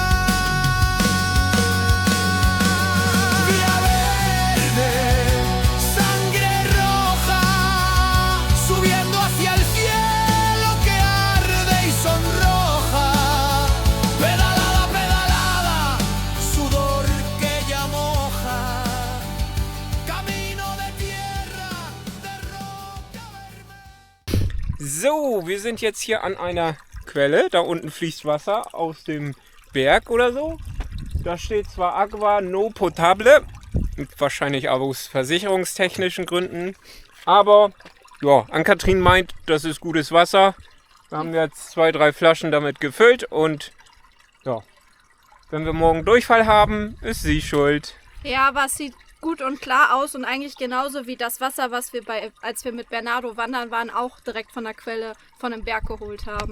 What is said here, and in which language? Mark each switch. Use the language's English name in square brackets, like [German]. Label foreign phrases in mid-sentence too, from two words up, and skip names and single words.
[Spanish] Vía verde, sangre roja, subiendo hacia el cielo que arde y sonroja. Pedalada, pedalada, sudor que ya moja. Camino de tierra, de roca vermelha. [German] So, wir sind jetzt hier an einer Quelle. Da unten fließt Wasser aus dem Berg oder so. Da steht zwar [Spanish] Agua no potable, [German] wahrscheinlich aber aus versicherungstechnischen Gründen. Aber ja, Ann-Kathrin meint, das ist gutes Wasser. Wir haben jetzt 2, 3 Flaschen damit gefüllt und ja, wenn wir morgen Durchfall haben, ist sie schuld. Ja, aber es sieht gut und klar aus und eigentlich genauso wie das Wasser, was wir als wir mit Bernardo wandern waren, auch direkt von der Quelle von dem Berg geholt haben.